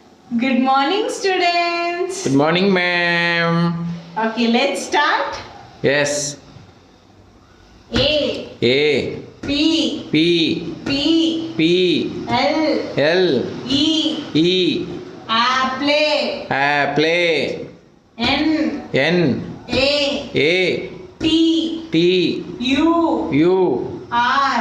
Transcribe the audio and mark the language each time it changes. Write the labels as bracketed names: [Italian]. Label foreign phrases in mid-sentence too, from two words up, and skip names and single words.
[English] Good morning, students. Good morning, ma'am. Okay, let's start. Yes. A, A, P, P, P, P, L, L, E, E, apple, play, N, N, A, A, T, T, U, U, R,